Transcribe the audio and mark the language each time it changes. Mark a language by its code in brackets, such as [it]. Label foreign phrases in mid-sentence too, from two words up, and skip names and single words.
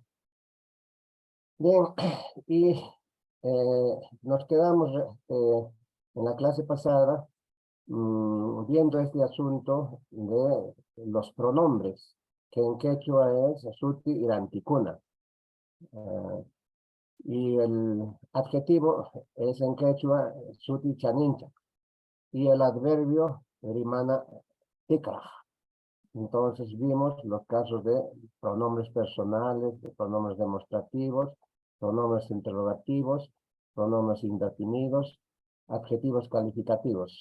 [es] Bien, y nos quedamos en la clase pasada viendo este asunto de los pronombres, que en quechua es [qu] suti y anticuna. [es] Y el adjetivo es en quechua [qu] suti chanincha. [es] Y el adverbio [qu] rimana tikra. [es] Entonces vimos los casos de pronombres personales, de pronombres demostrativos, pronombres interrogativos, pronombres indefinidos, adjetivos calificativos.